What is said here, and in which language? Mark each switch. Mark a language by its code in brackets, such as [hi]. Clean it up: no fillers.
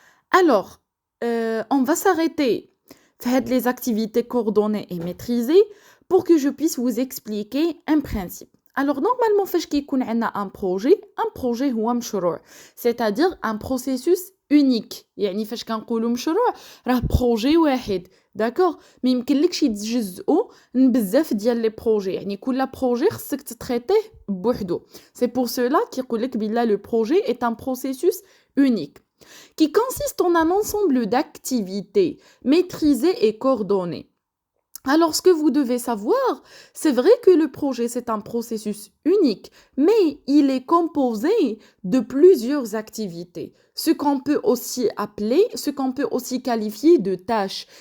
[fr] Alors, on va s'arrêter faites les activités coordonnées et maîtrisées pour que je puisse vous expliquer un principe. Alors, normalement, [ar] فاش كيكون عندنا [fr] un projet [ar] هو مشروع, [fr] c'est-à-dire un processus unique. [ar] يعني فاش كنقولوا مشروع راه projet واحد, [fr] d'accord? [ar] ما يمكنلكش يتجزئوا بزاف ديال لي بروجي, يعني كل بروجي خصك تتريتيه بوحدو. [fr] C'est pour cela [ar] كيقول لك بلا [fr] le projet est un processus unique qui consiste en un ensemble d'activités maîtrisées et coordonnées. Alors, ce que vous devez savoir, c'est vrai que le projet, c'est un processus unique, mais il est composé de plusieurs activités, ce qu'on peut aussi qualifier de tâches.